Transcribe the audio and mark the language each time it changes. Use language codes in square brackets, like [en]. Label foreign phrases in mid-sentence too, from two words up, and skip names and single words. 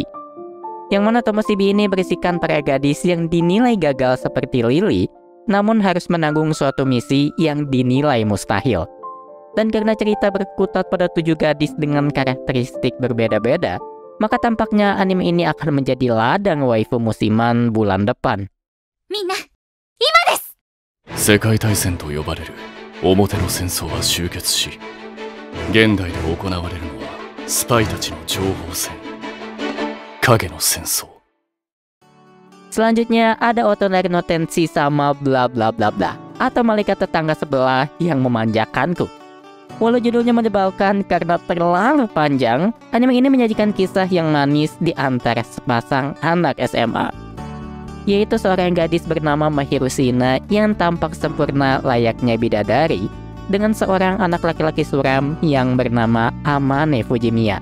[id] Yang mana Tomoshibi ini berisikan para gadis yang dinilai gagal seperti Lily, namun harus menanggung suatu misi yang dinilai mustahil. Dan karena cerita berkutat pada 7 gadis dengan karakteristik berbeda-beda, maka tampaknya anime ini akan menjadi ladang waifu musiman bulan depan. [ja] みんな、今です! 世界大戦と呼ばれる表の戦争は終結し、現代で行われるのはスパイたちの情報戦、影の戦争。 [id] Selanjutnya ada Otonari no Tenshi sama bla bla bla bla, atau malaikat tetangga sebelah yang memanjakanku. Walau judulnya menyebalkan karena terlalu panjang, anime ini menyajikan kisah yang manis di antara sepasang anak SMA, yaitu seorang gadis bernama Mahiru Shina yang tampak sempurna layaknya bidadari dengan seorang anak laki-laki suram yang bernama Amane Fujimiya.